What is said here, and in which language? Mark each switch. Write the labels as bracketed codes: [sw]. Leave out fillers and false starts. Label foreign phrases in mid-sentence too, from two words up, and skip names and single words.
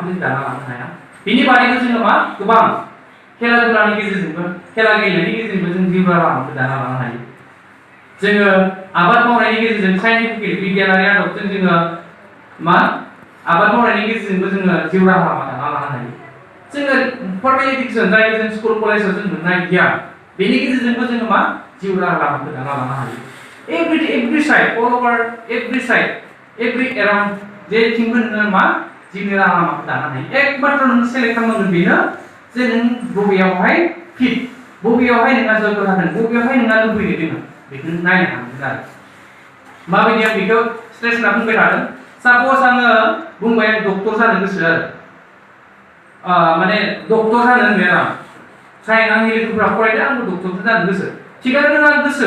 [brx] जों दाना लानो हाया बिनि बादैबो जोङो मा गोबां खेला दुलानि गेजेरजोंबो खेला गेलेनायनि गेजेरजोंबो जों जिउ राहा लामाखौ दाना लानो हायो जोङो आबाद मावनायनि गेजेरजों साइन्टिफिक बिगियानारि आदबजों जोङो मा आबाद मावनायनि गेजेरजोंबो जोङो जिउ राहा लामा दाना लानो हायो जोङो [en] formal education [brx] जाय जों स्कुल कलेजाव जों मोननाय गियान बेनि गेजेरजोंबो जोङो मा जिउ राहा लामाखौ दाना लानो हायो [en] every side all over every around [brx] जेथिंबो नोङो मा जिउनि राहा लामाखौ दानो हायो एकमात्र नों सेलेक्ट खालामनांगोन बेनो जे नों बबेयावहाय फिट बबेयावहाय नोंहा जयग जादों बबेयावहाय नोंहा लुबैनो दङ बेखौ नायनो हानांगोन आरो माबायदि आं बेखौ स्ट्रेस होना बुंबाय थादों साप'ज आङो बुंबाय आं डक्टर जानो गोसो आरो माने डक्टर जानो होनबाय आं साइन आंनि लोगोफोरा फरायदों आंबो डक्टर जानो गोसो थिगानो दङ आं गोसो